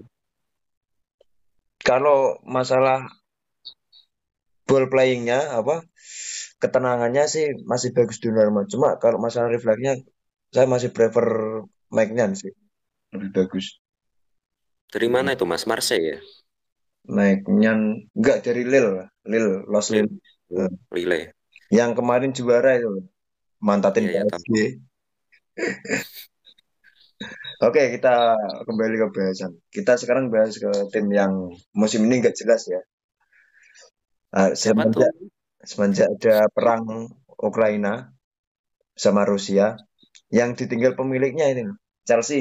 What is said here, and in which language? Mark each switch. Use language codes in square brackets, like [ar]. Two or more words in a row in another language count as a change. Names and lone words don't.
[id] Kalau masalah [en] ball playingnya [id] apa ketenangannya sih masih bagus Donnarumma. Cuma kalau masalah refleksnya saya masih prefer Maignan sih lebih bagus. Dari mana itu Mas? Marseille ya? Naiknya enggak dari Lille lah. Lille, Los Lille. Lille. Oh, Eh, Lille. yang kemarin juara itu loh, mantatin Iya, ya, tahu. PSG. Oke, kita kembali ke bahasan. Kita sekarang bahas ke tim yang musim ini enggak jelas ya. Siapa tuh? Semenjak ada perang Ukraina sama Rusia, yang ditinggal pemiliknya ini loh, Chelsea.